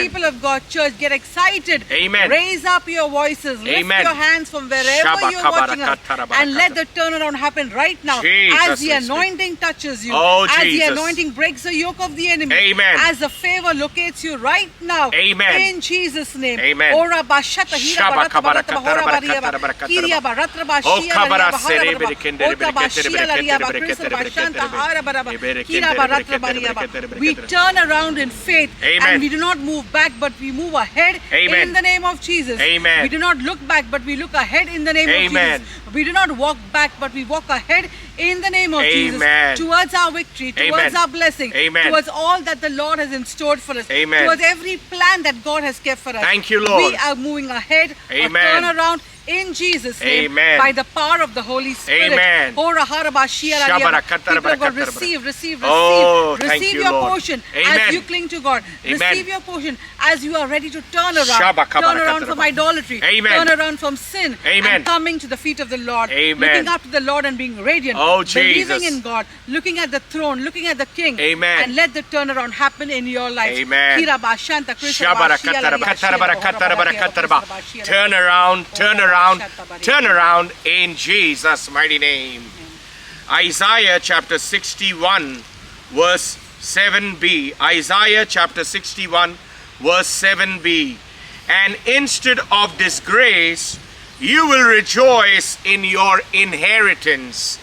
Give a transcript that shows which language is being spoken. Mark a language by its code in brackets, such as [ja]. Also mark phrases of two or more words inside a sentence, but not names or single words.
[en] People of God, church, get excited. Amen. Raise up your voices. Lift Amen. your hands from wherever you're watching us, and let the turnaround happen right now. Jesus, as the anointing touches you, oh, as Jesus, the anointing breaks the yoke of the enemy, Amen, as the favor locates you right now, Amen, in Jesus' name. Amen. Ora bashata hira barata barata bahora bariaba, kiria baratra bashia laria bahara baraba, ota bashia laria bakrisa bashanta hara baraba, kira baratra bariaba. We turn around in faith. Amen. And we do not move back, but we move ahead. Amen. In the name of Jesus. Amen. We do not look back, but we look ahead in the name Amen. of Jesus. We do not walk back, but we walk ahead in the name of Jesus. Amen. Towards our victory, towards Amen. our blessing, Amen. towards all that the Lord has in store for us, Amen. towards every plan that God has kept for us. Thank you, Lord. We are moving ahead, Amen. a turnaround in Jesus' name, Amen. by the power of the Holy Spirit. Amen. Oh, raharabashia Shabara radiya. katara People of God, bara katara receive, receive, Oh, receive. thank Receive you, your Lord. portion Amen. as you cling to God. Amen. Receive your portion as you are ready to turn around. Shabba kabara Turn around katara from bara. idolatry. Amen. Turn around from sin. Amen. And coming to the feet of the Lord. Amen. Looking up to the Lord and being radiant. Oh, Believing Jesus. in God. Looking at the throne. Looking at the King. Amen. And let the turnaround happen in your life. Amen. Kira bashanta krishna Shabara bashia katara radiya katara bara shia katara bara radiya katara bara. bashia Turn radiya. around, turn around, Shabara. turn around in Jesus' mighty name. Isaiah chapter 61 verse 7b. Isaiah chapter 61 verse 7b. And instead of disgrace, you will rejoice in your inheritance.